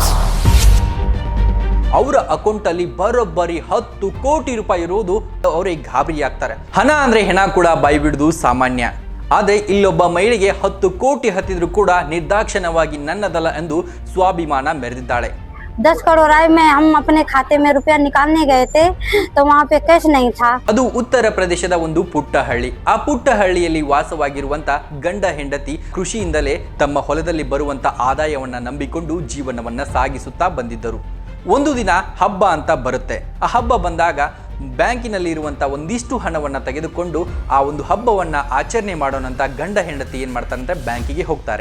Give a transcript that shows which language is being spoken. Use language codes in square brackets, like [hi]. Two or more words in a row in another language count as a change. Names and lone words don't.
[kn] ಅವರ ಅಕೌಂಟ್ ಅಲ್ಲಿ ಬರೋಬ್ಬರಿ 10 ಕೋಟಿ ರೂಪಾಯಿ ಇರುವುದು ಅವರಿಗೆ ಗಾಬರಿ ಆಗ್ತಾರೆ. ಹಣ ಅಂದ್ರೆ ಹೆಣ ಕೂಡ ಬಾಯಿ ಬಿಡುವುದು ಸಾಮಾನ್ಯ. ಆದರೆ ಇಲ್ಲೊಬ್ಬ ಮಹಿಳೆಗೆ 10 ಕೋಟಿ ಹತ್ತಿದ್ರು ಕೂಡ ನಿರ್ದಾಕ್ಷಿಣ್ಯವಾಗಿ ನನ್ನದಲ್ಲ ಎಂದು ಸ್ವಾಭಿಮಾನ ಮೆರೆದಿದ್ದಾಳೆ. [hi] 10 करोड़ आए में हम अपने खाते में रुपया निकालने गए थे तो वहाँ पे कैश नहीं था. [kn] ಅದು ಉತ್ತರ ಪ್ರದೇಶದ ಒಂದು ಪುಟ್ಟ ಹಳ್ಳಿ. ಆ ಪುಟ್ಟ ಹಳ್ಳಿಯಲ್ಲಿ ವಾಸವಾಗಿರುವಂತ ಗಂಡ ಹೆಂಡತಿ ಕೃಷಿಯಿಂದಲೇ ತಮ್ಮ ಹೊಲದಲ್ಲಿ ಬರುವಂತ ಆದಾಯವನ್ನ ನಂಬಿಕೊಂಡು ಜೀವನವನ್ನ ಸಾಗಿಸುತ್ತಾ ಬಂದಿದ್ದರು. ಒಂದು ದಿನ ಹಬ್ಬ ಅಂತ ಬರುತ್ತೆ. ಆ ಹಬ್ಬ ಬಂದಾಗ ಬ್ಯಾಂಕಿನಲ್ಲಿ ಇರುವಂತ ಒಂದಿಷ್ಟು ಹಣವನ್ನ ತೆಗೆದುಕೊಂಡು ಆ ಒಂದು ಹಬ್ಬವನ್ನ ಆಚರಣೆ ಮಾಡೋಣ ಅಂತ ಗಂಡ ಹೆಂಡತಿ ಏನ್ ಮಾಡ್ತಾರಂತೆ ಬ್ಯಾಂಕಿಗೆ ಹೋಗ್ತಾರೆ.